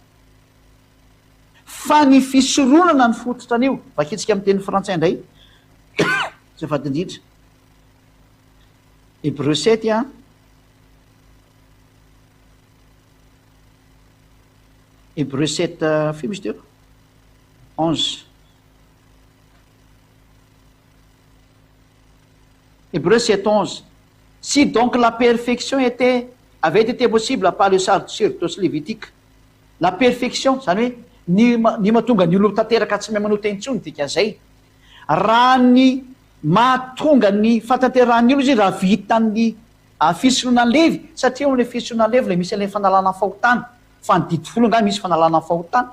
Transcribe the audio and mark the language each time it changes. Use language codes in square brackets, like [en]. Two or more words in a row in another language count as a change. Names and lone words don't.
[mg] fa ny fisorohana ny fototra an'io vakitsika amin'ny teny frantsay indray zay vadindritra Hébreu 7 a Hébreu 7 fio misy teo 11 Hébreu 7 11 [fr] si donc la perfection avait été possible par le sacerdoce lévitique la perfection [mg] zany hoe ny mahatonga ny olo tanteraka tsy mahay manao tentsony dikan'izay raha ny mahatonga ny fatanterahany olo izy raha vitan'ny fisorohana ny Levy satria am'le fisorohana ny Levy le misy an'le fanalana fahotana fa ny didy folo nga misy fanalana fahotana